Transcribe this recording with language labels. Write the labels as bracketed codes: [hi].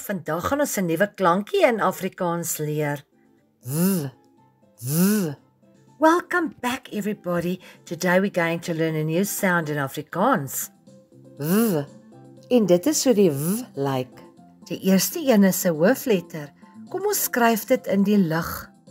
[af] Vandag gaan ons 'n nuwe klankie in Afrikaans leer. [en] V, v. Welcome back everybody. Today we're going to learn a new sound in Afrikaans. [af] V. En dit is so die v lyk. Die eerste een is 'n hoofletter. Kom ons skryf dit in die lug.